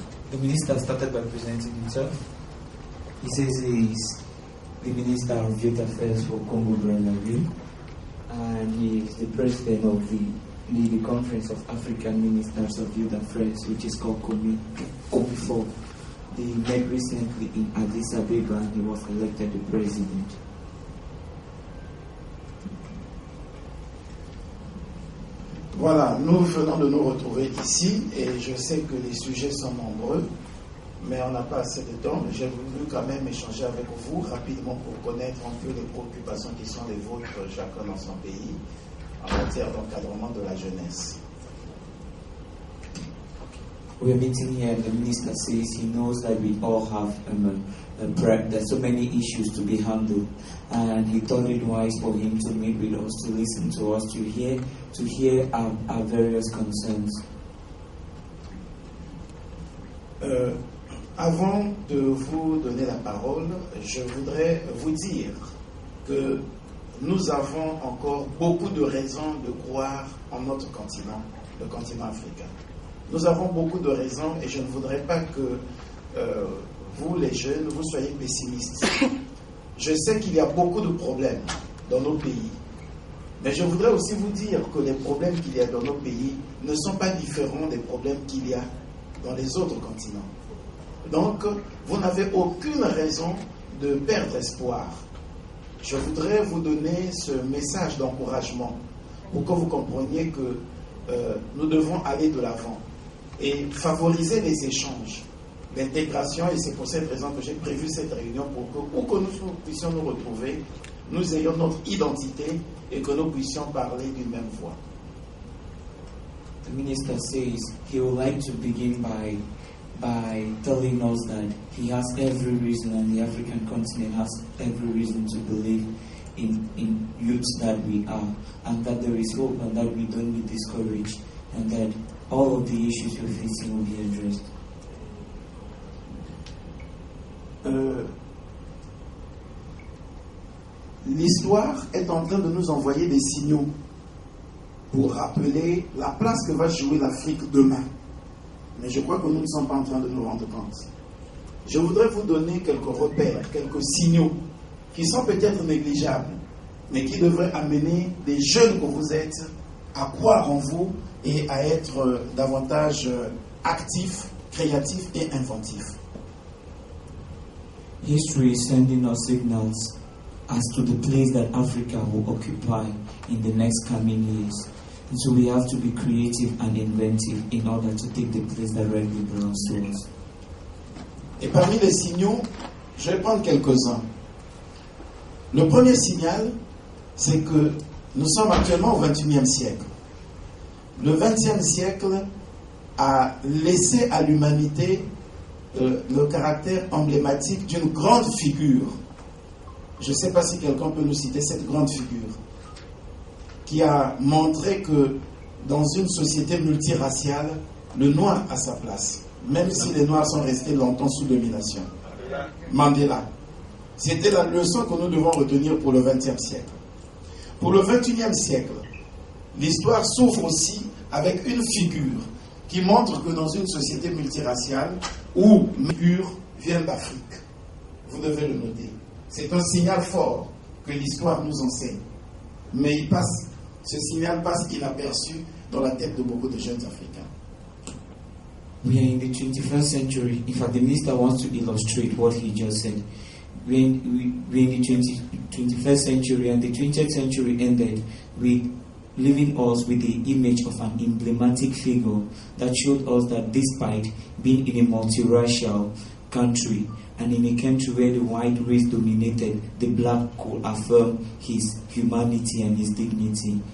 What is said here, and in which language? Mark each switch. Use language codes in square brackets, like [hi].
[en] The minister started by presenting himself. He says he is the Minister of Youth Affairs for Congo Brazzaville, and he is the president of the Conference of African Ministers of Youth Affairs, which is called COMI4. They met recently in Addis Abeba, and he was elected the president. [fr] Voilà, nous venons de nous retrouver ici et je sais que les sujets sont nombreux, mais on n'a pas assez de temps. J'ai voulu quand même échanger avec vous rapidement pour connaître un peu les préoccupations qui sont les vôtres, chacun dans son pays, en matière d'encadrement de la jeunesse. [en] We are meeting here, and the minister says he knows that we all have there's so many issues to be handled, and he thought it wise for him to meet with us, to listen to us, to hear our various concerns. [fr] Avant de vous donner la parole, je voudrais vous dire que nous avons encore beaucoup de raisons de croire en notre continent, le continent africain. Nous avons beaucoup de raisons et je ne voudrais pas que vous, les jeunes, vous soyez pessimistes. Je sais qu'il y a beaucoup de problèmes dans nos pays, mais je voudrais aussi vous dire que les problèmes qu'il y a dans nos pays ne sont pas différents des problèmes qu'il y a dans les autres continents. Donc, vous n'avez aucune raison de perdre espoir. Je voudrais vous donner ce message d'encouragement pour que vous compreniez que nous devons aller de l'avant et favoriser les échanges, l'intégration, et c'est pour cette raison que j'ai prévu cette réunion pour que, où que nous puissions nous retrouver, nous ayons notre identité et que nous puissions parler d'une même voix. [en] The minister says he would like to begin by telling us that he has every reason, and the African continent has every reason to believe in youths that we are, and that there is hope, and that we don't be discouraged, and that all of the issues we're facing will be addressed. [fr] L'histoire est en train de nous envoyer des signaux pour rappeler la place que va jouer l'Afrique demain. Mais je crois que nous ne sommes pas en train de nous rendre compte. Je voudrais vous donner quelques repères, quelques signaux qui sont peut-être négligeables, mais qui devraient amener des jeunes que vous êtes à croire en vous et à être davantage actifs, créatifs et inventifs. [en] History is sending us signals as to the place that Africa will occupy in the next coming years. And so we have to be creative and inventive in order to take the place that rightly belongs to us. [fr] Et parmi les signaux, je vais prendre quelques-uns. Le premier signal, c'est que nous sommes actuellement au XXIe siècle. le XXe siècle a laissé à l'humanité le caractère emblématique d'une grande figure. Je ne sais pas si quelqu'un peut nous citer cette grande figure qui a montré que dans une société multiraciale, le noir a sa place, même si les noirs sont restés longtemps sous domination. Mandela. C'était la leçon que nous devons retenir pour le XXe siècle. Pour le XXIe siècle, l'histoire s'ouvre aussi avec une figure qui montre que dans une société multiraciale, où les figures viennent d'Afrique, vous devez le noter. C'est un signal fort que l'histoire nous enseigne. Mais ce signal passe inaperçu dans la tête de beaucoup de jeunes Africains. [en] We are in the 21st century. In fact, the minister wants to illustrate what he just said. We're in the 21st century, and the 20th century ended with leaving us with the image of an emblematic figure that showed us that despite being in a multiracial country and in a country where the white race dominated, the black could affirm his humanity and his dignity.